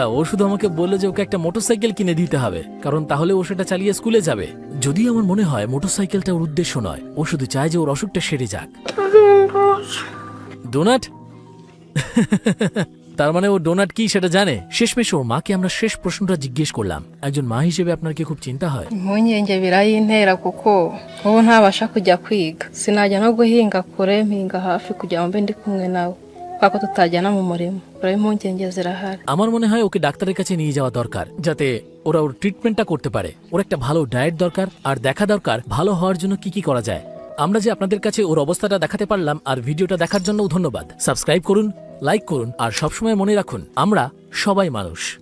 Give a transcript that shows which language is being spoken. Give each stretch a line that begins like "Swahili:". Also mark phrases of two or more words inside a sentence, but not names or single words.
Bangla: ও শুধু আমাকে বললো যে ওকে একটা মোটরসাইকেল কিনে দিতে হবে, কারণ তাহলে ও সেটা চালিয়ে স্কুলে যাবে। যদিও আমার মনে হয় মোটরসাইকেলটা ওর উদ্দেশ্য নয়, ও শুধু চায় যে ওর অসুখটা সেরে যাক। ডোনাট? তার মানে ও ডোনাট কি সেটা জানে। শেষমেশ ওর মাকে আমরা শেষ প্রশ্নটা জিজ্ঞেস করলাম। একজন মা হিসেবে আপনার কি খুব চিন্তা হয়?
Kinyarwanda: impungenge birayintera kuko ubu ntabasha kujya kwiga, sinajya no guhinga kure, mpinga hafi kugira ngo mbe ndi kumwe nawe, kubera ko tutajyana mu murima. Rero impungenge zirahari।
Bangla: আমার মনে হয় ওকে ডাক্তারের কাছে নিয়ে যাওয়া দরকার, যাতে ওরা ওর ট্রিটমেন্টটা করতে পারে। ওর একটা ভালো ডায়েট দরকার, আর দেখা দরকার ভালো হওয়ার জন্য কি কি করা যায়। আমরা যে আপনাদের কাছে ওর অবস্থাটা দেখাতে পারলাম আর ভিডিওটা দেখার জন্যও ধন্যবাদ। সাবস্ক্রাইব করুন, লাইক করুন আর সবসময় মনে রাখুন আমরা সবাই মানুষ।